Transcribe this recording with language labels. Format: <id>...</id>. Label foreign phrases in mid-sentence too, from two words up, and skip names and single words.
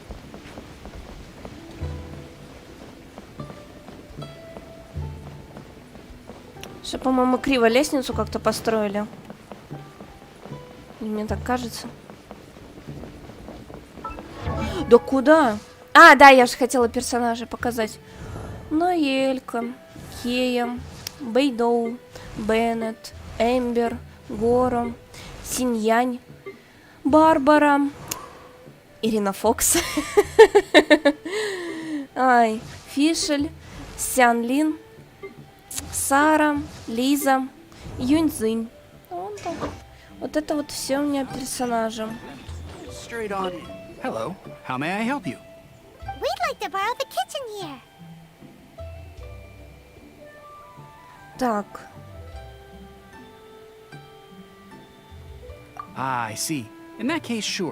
<ru>Что, по-моему, криво лестницу как-то построили. И мне так кажется. Да куда? А, да, я же хотела персонажей показать. Ноэлька, Хея, Бэйдоу, Беннет, Эмбер, Горо, Синьянь, Барбара, Ирина Фокс, Ай, Фишель, Сянлин, Сара, Лиза, Юньцзинь. Вот так. Вот это вот все у меня персонажи.</ru> <en>Straight on. Hello, how may I help you? We'd like to borrow the kitchen here.</en> <ru>Так.</ru> <en>Ah, I see. In that case, sure.</en>